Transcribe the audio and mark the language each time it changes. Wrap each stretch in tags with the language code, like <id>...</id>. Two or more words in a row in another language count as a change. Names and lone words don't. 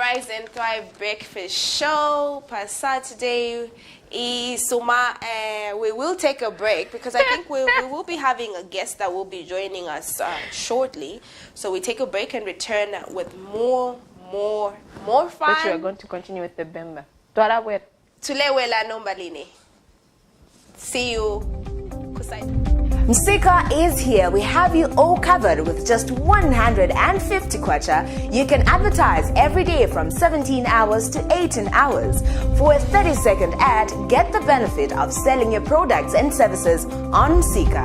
<en>Rise and Thrive Breakfast Show per Saturday. Suma, we will take a break because I think we will be having a guest that will be joining us shortly. So we take a break and return with more fun. But you are going to continue with the Bemba.</en> <bem>Tulewela nombaline.</bem> <en>See you. Msika is here. We have you all covered with just 150 kwacha. You can advertise every day from 17 hours to 18 hours. For a 30-second ad, get the benefit of selling your products and services on Msika.</en>